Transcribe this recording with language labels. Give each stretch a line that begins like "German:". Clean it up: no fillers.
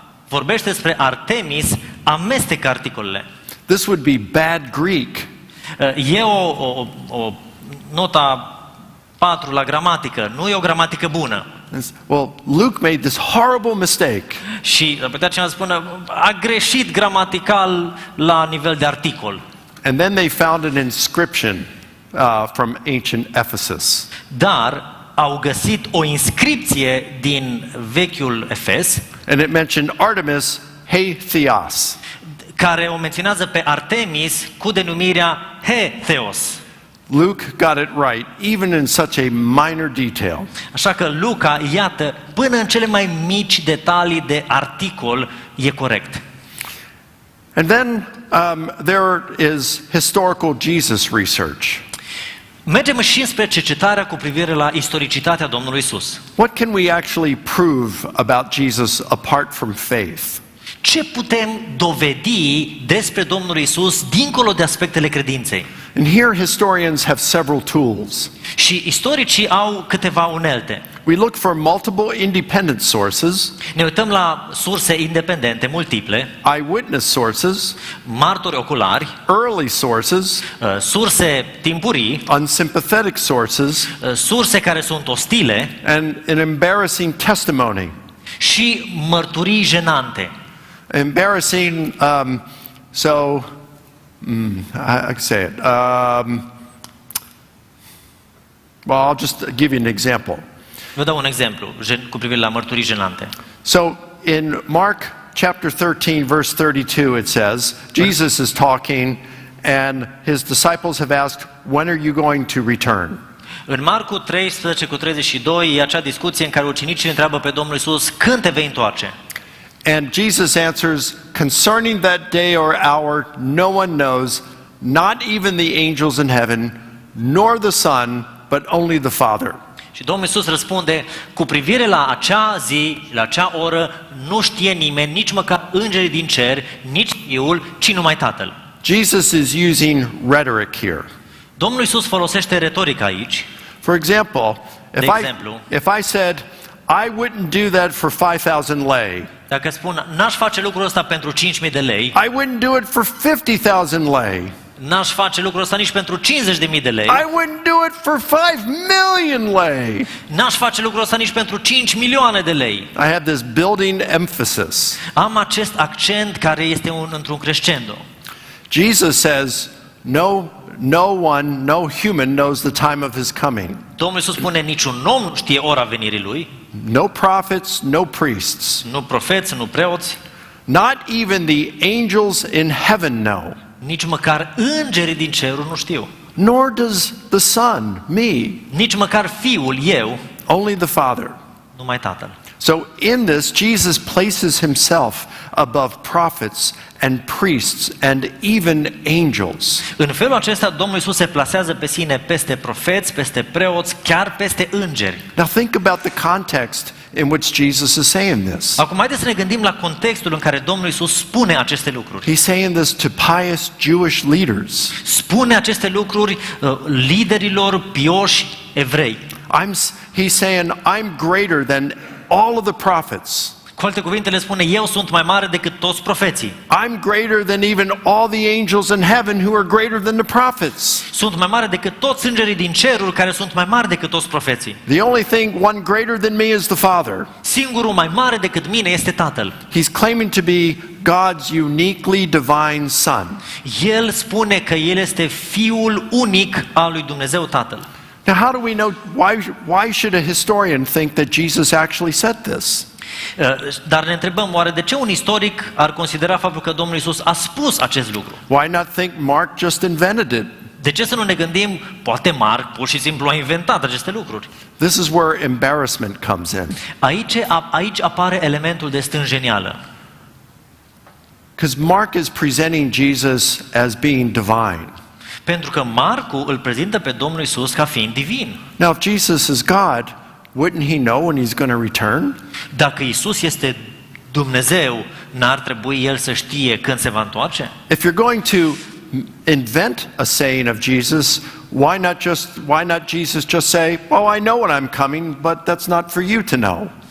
Romanian: vorbește despre Artemis, amestecă articolele.
English: This would be bad Greek.
Romanian: E o nota 4 la gramatică, nu e o gramatică bună.
English: Well, Luke made this horrible mistake.
Romanian: Și ar putea cineva să spună, a greșit gramatical la nivel de articol.
English: And then they found an inscription from ancient Ephesus.
Romanian: Dar au găsit o inscripție din vechiul Efes,
English: And it mentioned Artemis Theos.
Romanian: care o menționează pe Artemis cu denumirea Theos.
English: Luke got it right, even in such a minor detail.
Romanian: Așa că Luca, iată, până în cele mai mici detalii de articol e corect.
English: And then there is historical Jesus research.
Romanian: Mergem și spre cercetarea cu privire la istoricitatea Domnului Isus.
English: What can we actually prove about Jesus apart from faith?
Romanian: Ce putem dovedi despre Domnul Isus dincolo de aspectele credinței?
English: And here historians have several tools.
Romanian: Și istoricii au câteva unelte.
English: We look for multiple independent sources,
Romanian: Ne uităm la surse independente, multiple,
English: eyewitness sources,
Romanian: martori oculari,
English: early sources,
Romanian: surse timpurii,
English: unsympathetic sources,
Romanian: surse care sunt ostile
English: and an embarrassing testimony.
Romanian: și mărturii jenante.
English: Embarrassing, I can say it. Well, I'll just give you an example.
Romanian: Vă dau un exemplu cu privire la mărturii jenante.
English: So in Mark chapter 13, verse 32, it says, Jesus is talking and his disciples have asked, when are you going to return?
Romanian: În Marcu 13 cu 32 e acea discuție în care ucenicii întreabă pe Domnul Isus, când te vei întoarce?
English: And Jesus answers, concerning that day or hour, no one knows, not even the angels in heaven, nor the Son, but only the Father.
Romanian: Și Domnul Iisus răspunde, cu privire la acea zi, la acea oră, nu știe nimeni, nici măcar îngerii din cer, nici Fiul, ci numai Tatăl.
English: Jesus is using rhetoric here.
Romanian: Domnul Iisus folosește retorica aici.
English: For example, if I said, I wouldn't do that for 5,000 lei.
Romanian: Dacă spun, n-aș face lucrul ăsta pentru 5.000 de lei,
English: I wouldn't do it for 50,000 lei.
Romanian: n-aș face lucrul ăsta nici pentru 50.000 de lei,
English: I wouldn't do it for 5 million lei.
Romanian: n-aș face lucrul ăsta nici pentru 5 milioane de lei.
English: I have this building emphasis.
Romanian: Am acest accent care este într-un crescendo.
English: Jesus says, no human knows the time of his coming.
Romanian: Domnul Iisus spune, niciun om nu știe ora venirii lui,
English: No prophets, no priests.
Romanian: nu profeți, nu preoți,
English: Not even the angels in heaven know.
Romanian: nici măcar îngerii din cerul nu știu.
English: Nor does the Son, me.
Romanian: Nici măcar Fiul, eu,
English: Only the Father.
Romanian: numai Tatăl.
English: So in this, Jesus places himself above prophets and priests and even angels.
Romanian: În felul acesta, Domnul Iisus se plasează pe sine peste profeți, peste preoți, chiar peste îngeri.
English: Now think about the context in which Jesus is saying this.
Romanian: Acum, haideți să ne gândim la contextul în care Domnul Iisus spune aceste lucruri.
English: He's saying this to pious Jewish leaders.
Romanian: Spune aceste lucruri liderilor pioși evrei.
English: He's saying, I'm greater than all of the prophets.
Romanian: Cu alte cuvinte le spune, eu sunt mai mare decât toți profeții.
English: I'm greater than even all the angels in heaven who are greater than the prophets.
Romanian: Sunt mai mare decât toți îngerii din cerul care sunt mai mari decât toți profeții.
English: The only thing one greater than me is the Father.
Romanian: Singurul mai mare decât mine este Tatăl.
English: He's claiming to be God's uniquely divine Son.
Romanian: El spune că El este Fiul unic al lui Dumnezeu Tatăl.
English: Now how do we know, why should a historian think that Jesus actually said this?
Romanian: Dar ne întrebăm, oare de ce un istoric ar considera faptul că Domnul Iisus a spus acest lucru?
English: Why not think Mark just invented it?
Romanian: De ce să nu ne gândim, poate Marc pur și simplu a inventat aceste lucruri?
English: This is where embarrassment comes in.
Romanian: Aici apare elementul de stânjenială.
English: Because Mark is presenting Jesus as being divine.
Romanian: Pentru că Marcu îl prezintă pe Domnul Iisus ca fiind divin.
English: Now if Jesus is God, wouldn't he know when he's going to return?
Romanian: Dacă Iisus este Dumnezeu, n-ar trebui El să știe când se va întoarce?
English: If you're going to invent a saying of Jesus, why not Jesus just say, "Oh, I know when I'm coming, but that's not for you to know."